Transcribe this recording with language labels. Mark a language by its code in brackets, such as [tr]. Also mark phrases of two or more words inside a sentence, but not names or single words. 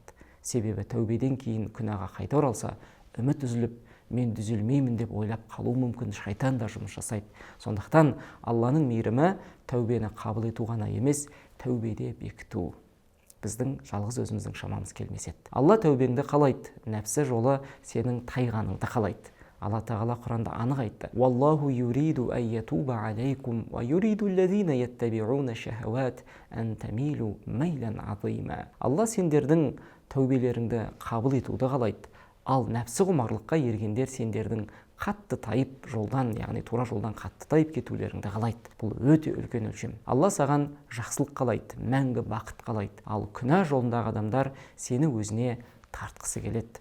[kk] Себебі тәубеден кейін күнәға қайта оралса, үміт үзіліп, мен түзелмеймін деп ойлап қалу мүмкін, шайтан да жұмыс жасайды. Сондықтан Алланың мейірімі тәубені қабыл ету ғана емес, тәубеде бекіту. Біздің жалғыз өзіміздің шамамыз келмес еді. Алла тәубеңді қалайды, нәпсі жолы сенің тайғаныңды қалайды. Алла Тағала Құранда анық айтты: [ar] «والله يريد أن يتوب عليكم ويريد الذين يتبعون الشهوات أن تميلوا ميلا عظيما». [kk] Алла сендердің тәубелеріңді қабыл етуді қалайды. Ал нәпсі құмарлыққа ергендер сендердің қатты тайып жолдан, яғни тура жолдан қатты тайып кетулеріңді қалайды. Бұл өте үлкен өлшем. Алла саған жақсылық қалайды, мәңгі бақыт қалайды. Ал күнә жолындағы адамдар сені өзіне тартқысы келеді.